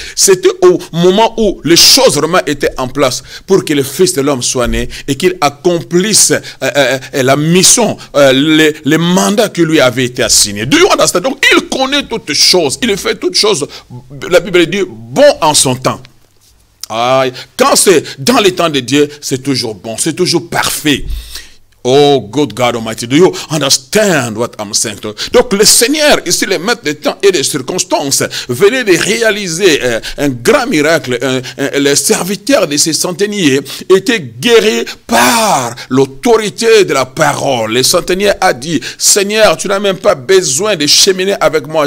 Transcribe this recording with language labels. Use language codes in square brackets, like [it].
[fr] C'était au moment où les choses vraiment étaient en place pour que le Fils de l'homme soit né et qu'il accomplisse la mission, les mandats qui lui avaient été assignés. Donc, il connaît toutes choses. Il fait toutes choses, la Bible dit, bon en son temps. Quand c'est dans les temps de Dieu, c'est toujours bon, c'est toujours parfait. [en] Oh, good God Almighty, do you understand what I'm saying? [fr] Donc, le Seigneur, ici, le maître des temps et des circonstances, venait de réaliser un grand miracle. Les serviteurs de ces centeniers étaient guéris par l'autorité de la parole. Le centenier a dit, Seigneur, tu n'as même pas besoin de cheminer avec moi.